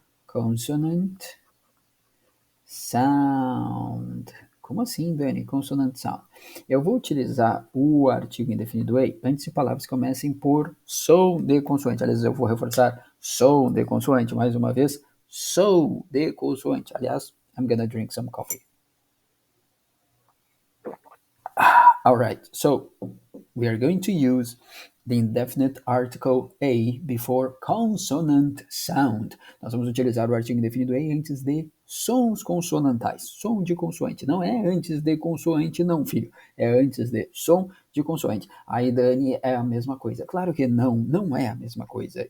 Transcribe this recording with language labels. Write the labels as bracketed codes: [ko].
[en] Consonant sound. [pt] Como assim, [en] Dani? Consonant sound. [pt] Eu vou utilizar o artigo indefinido a antes de palavras que comecem por som de consoante. Aliás, eu vou reforçar som de consoante mais uma vez. Som de consoante. Aliás, [en] I'm gonna drink some coffee. All right, so we are going to use the indefinite article a before consonant sound. [pt] Nós vamos utilizar o artigo indefinido a antes de sons consonantais. Som de consoante. Não é antes de consoante, não, filho. É antes de som de consoante. Aí, Dani, é a mesma coisa. Claro que não, não é a mesma coisa.